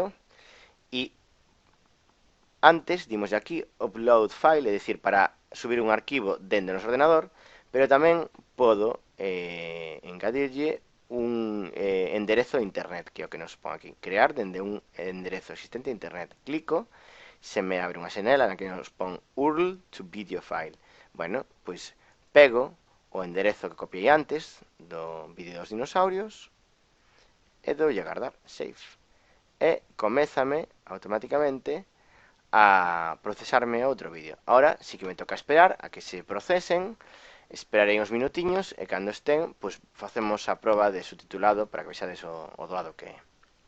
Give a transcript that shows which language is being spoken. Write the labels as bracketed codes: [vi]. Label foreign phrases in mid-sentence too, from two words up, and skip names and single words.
[gl] E antes, dimos aquí, [en] upload file, [gl] é dicir, para subir un arquivo dentro do noso ordenador, pero tamén podo engadirlle un enderezo de internet, que é o que nos pon aquí, crear dende un enderezo existente de internet. Clico, se me abre unha xanela na que nos pon [en] URL to video file. [gl] Bueno, pois pego o enderezo que copiei antes do vídeo dos dinosaurios e doulle a guardar, save. E comézame automáticamente a procesarme outro vídeo. [es] Ahora sí que me toca esperar a que se procesen. [gl] Esperarei uns minutiños e cando estén, pois facemos a proba de subtitulado para que vexades o doado que é.